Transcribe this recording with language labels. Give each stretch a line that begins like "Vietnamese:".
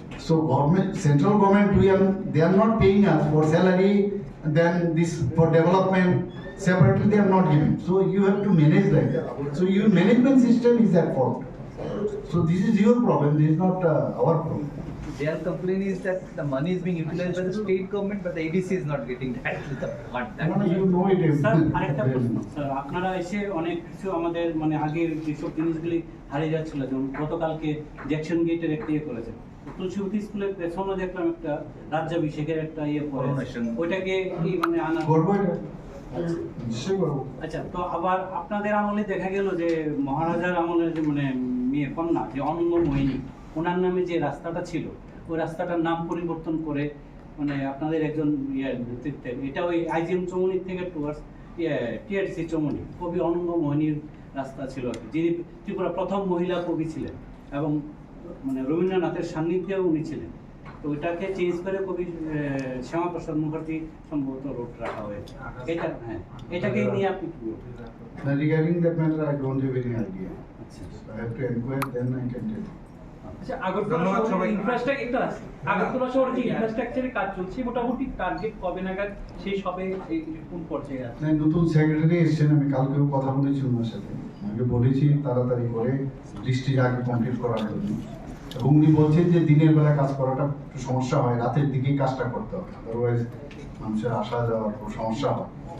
English: So central government, they are not paying us for salary, then this for development separately they are not giving. So you have to manage that. So your management system is at fault. So this is your problem. This is not our problem. Their complaint is that the money is being utilized by the state government, but the ADC is not getting that fund. You know it.
Bangla: Sir আরেকটা প্রশ্ন sir, আপনারা এসে অনেক কিছু আমাদের মানে আগের যেসব জিনিসগুলি হারিয়ে যাচ্ছিল, যেমন গতকালকে জ্যাকসন গেটের একটা ইয়ে করেছে, তুলসীবতী স্কুলের পেছনে দেখলাম একটা রাজ্যাভিষেকের একটা ইয়ে করে,
English: Coronation.
Bangla: ওইটাকে কি মানে আনা করবো এটা? নিশ্চয়ই করবো। আচ্ছা, তো আবার আপনাদের আমলে দেখা গেল যে মহারাজার আমলের যে মানে মেয়ে কন্যা যে অনঙ্গ মোহিনী, ওনার নামে যে রাস্তাটা ছিল ওই রাস্তাটার নাম পরিবর্তন করে মানে আপনাদের একজন নেতৃত্বের, এটা ওই আইজিএম চৌমুনির থেকে টুয়ার্ডস টিআরসি চৌমুনি, কবি অনঙ্গ মোহিনীর রাস্তা ছিল আর কি, যিনি ত্রিপুরা প্রথম মহিলা কবি ছিলেন এবং মানে রবীন্দ্রনাথের সান্নিধ্যেও উনি ছিলেন। তো ওইটাকে চেঞ্জ করে কবি শ্যামাপ্রসাদ মুখার্জি সম্ভবত রোড রাখা হয়েছে। এটা হ্যাঁ, এটাকে নিয়ে আপনি কি বলবেন?
English: Regarding that matter, I don't have any idea.
Bangla: আচ্ছা,
English: I have to inquire, then I can tell you.
Bangla: আচ্ছা, আগরতলা শহরে আগরতলা শহরে যে ইনফ্রাস্ট্রাকচারের কাজ চলছে, মোটামুটি টার্গেট কবে নাগাদ শেষ হবে, এই কোন পর্যায়ে আছে? না, নতুন সেক্রেটারি এসেছেন, আমি কালকেও কথা বলেছি ওনার সাথে, আমি বলেছি তাড়াতাড়ি করে বৃষ্টির আগে কমপ্লিট করার জন্য, এবং উনি বলছেন যে দিনের বেলা কাজ করাটা একটু সমস্যা হয়, রাতের দিকেই কাজটা করতে হবে, আদারওয়াইজ মানুষের আসা যাওয়ার খুব সমস্যা হয়।